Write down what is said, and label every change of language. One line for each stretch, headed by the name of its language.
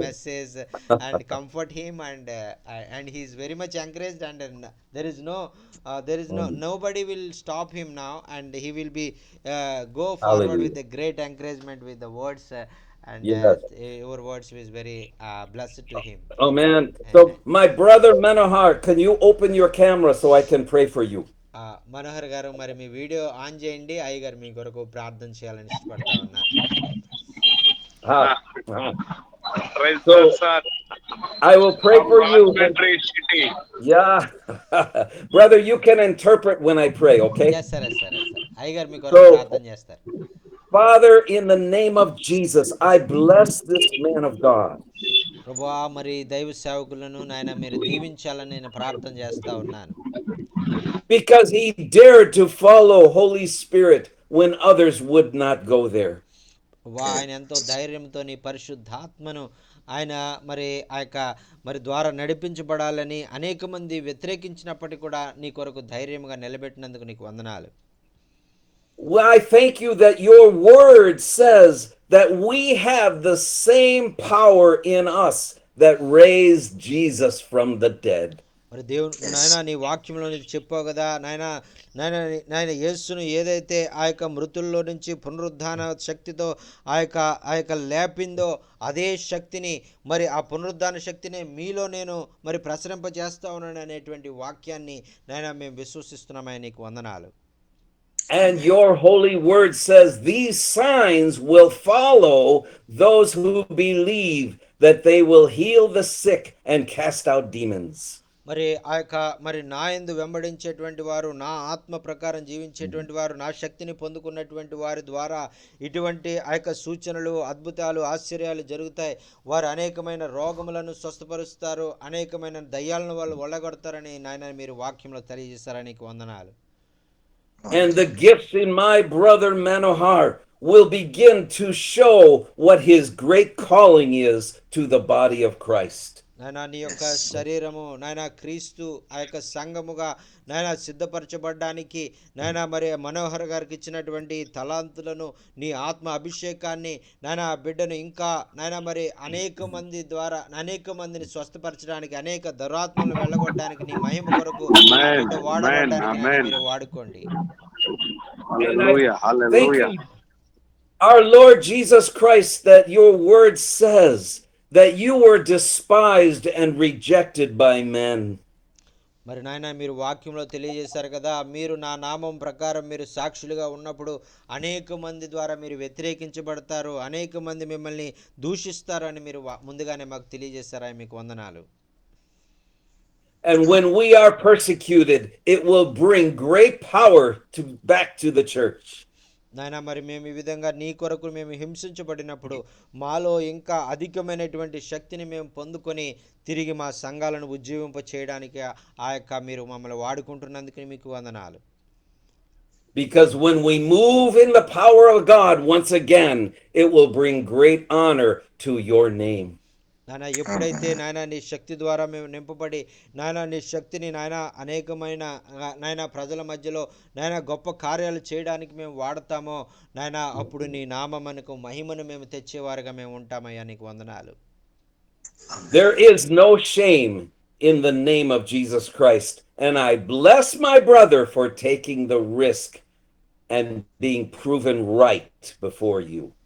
English: message and comfort him, and he is very much encouraged, and there is nobody will stop him now, and he will be go forward with Hallelujah. the great encouragement with the words, and Yes. your words is very blessed to him. Oh man. Amen. So my brother Manohar, can you open your camera so I can pray for you?
Telugu: Manohar గారు, మరి మీ video on చేయండి, అయ్య గారు మీ కొరకు ప్రార్థన చేయాలని ఇష్టపడతా ఉన్నారు. Ah, ah.
English: Praise So God, sir. I will pray From for you. And, Rajahmundry city. yeah. Brother, you can interpret when I pray, okay?
Telugu: సరే సరే సరే, అయ్య గారు మీ కొరకు
English: So,
Telugu: ప్రార్థన చేస్తారు.
English: Father, in the name of Jesus, I bless this man of God.
Telugu: ప్రభువా, మరి దైవ సేవకులను నాయన మీరు దీవించాలని నేను ప్రార్థన చేస్తా ఉన్నాను.
English: Because he dared to follow Holy Spirit when others would not go there.
Telugu: ఆయన ఎంతో ధైర్యంతో నీ పరిశుద్ధాత్మను ఆయన మరి ఆ యొక్క మరి ద్వారా నడిపించబడాలని అనేక మంది వ్యతిరేకించినప్పటికీ కూడా నీ కొరకు ధైర్యంగా నిలబెట్టినందుకు నీకు వందనాలు.
English: Well, I thank you that your word says that we have the same power in us that raised Jesus from the dead.
Telugu: మరి దేవుడు నాయన నీ వాక్యంలో నీకు చెప్పావు కదా నాయన, నాయన నాయన యేసును ఏదైతే ఆ యొక్క మృతుల్లో నుంచి పునరుద్ధాన శక్తితో ఆ యొక్క లేపిందో అదే శక్తిని, మరి ఆ పునరుద్ధాన శక్తిని మీలో నేను మరి ప్రసరింపజేస్తా ఉన్నాను అనేటువంటి వాక్యాన్ని నాయన మేము విశ్వసిస్తున్నామని నీకు వందనాలు.
English: And your holy word says these signs will follow those who believe, that they will heal the sick and cast out demons.
Telugu: మరి ఆ యొక్క మరి నా యందు వెంబడించేటువంటి వారు, నా ఆత్మ ప్రకారం జీవించేటువంటి వారు, నా శక్తిని పొందుకున్నటువంటి వారి ద్వారా ఇటువంటి ఆ యొక్క సూచనలు, అద్భుతాలు, ఆశ్చర్యాలు జరుగుతాయి. వారు అనేకమైన రోగములను స్వస్థపరుస్తారు, అనేకమైన దయ్యాలను వాళ్ళు ఒళ్ళగొడతారని నాయన మీరు వాక్యంలో తెలియజేస్తారని నీకు వందనాలు.
English: And the gifts in my brother Manohar will begin to show what his great calling is to the body of Christ.
Telugu: నాయన నీ యొక్క శరీరము నాయన క్రీస్తు ఆ యొక్క సంఘముగా నాయన సిద్ధపరచబడ్డానికి నాయన మరి మనోహర్ గారికి ఇచ్చినటువంటి తలాంతులను, నీ ఆత్మ అభిషేకాన్ని నాయన ఆ బిడ్డను ఇంకా నాయన మరి అనేక మంది ద్వారా అనేక మందిని స్వస్థపరచడానికి, అనేక దురాత్మలను వెళ్ళగొట్టడానికి, నీ మహిమ కొరకు ఆ బిడ్డ వాడబడ్డానికి నాయన మీరు వాడుకోండి.
English: Hallelujah. Thank Hallelujah. you, our Lord Jesus Christ, that your word says that you were despised and rejected by men.
Telugu: మరి నాయన మీరు వాక్యంలో తెలియజేశారు కదా, మీరు నా నామం ప్రకారం మీరు సాక్షులుగా ఉన్నప్పుడు అనేక మంది ద్వారా మీరు వ్యతిరేకించబడతారు, అనేక మంది మిమ్మల్ని దూషిస్తారు అని మీరు ముందుగానే మాకు తెలియజేశారా, మీకు వందనాలు.
English: And when we are persecuted, it will bring great power back to the church.
Telugu: నాయన మరి మేము ఈ విధంగా నీ కొరకు మేము హింసించబడినప్పుడు మాలో ఇంకా అధికమైనటువంటి శక్తిని మేము పొందుకొని తిరిగి మా సంఘాలను ఉజ్జీవింప చేయడానికి ఆ యొక్క మీరు మమ్మల్ని వాడుకుంటున్నందుకు మీకు వందనాలు.
English: Because when we move in the power of God once again, it will bring great honor to your name.
Telugu: నాయన ఎప్పుడైతే నాయన నీ శక్తి ద్వారా మేము నింపబడి నాయన నీ శక్తిని నాయన అనేకమైన నాయన ప్రజల మధ్యలో నాయన గొప్ప కార్యాలు చేయడానికి మేము వాడతామో నాయన అప్పుడు నీ నామమునకు మహిమను మేము తెచ్చేవారుగా మేము ఉంటామయ్యా, నీకు వందనాలు.
English: There is no shame in the name of Jesus Christ, and I bless my brother for taking the risk and being proven right before you.